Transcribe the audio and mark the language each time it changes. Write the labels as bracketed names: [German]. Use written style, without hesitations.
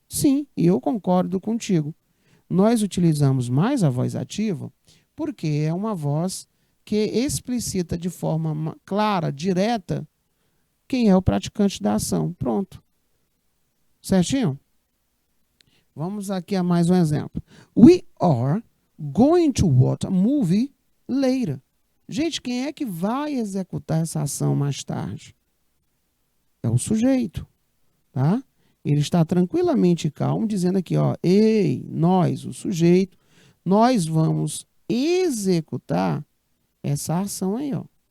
[Portuguese] Sim, e eu concordo contigo. Nós utilizamos mais a voz ativa Porque é uma voz que explicita de forma clara, direta, quem é o praticante da ação. Pronto. Certinho? Vamos aqui a mais um exemplo. [English] We are going to watch a movie later. [Portuguese] Gente, quem é que vai executar essa ação mais tarde? É o sujeito, tá? Ele está tranquilamente calmo, dizendo aqui, ó, ei, nós, o sujeito, nós vamos executar essa ação aí, ó.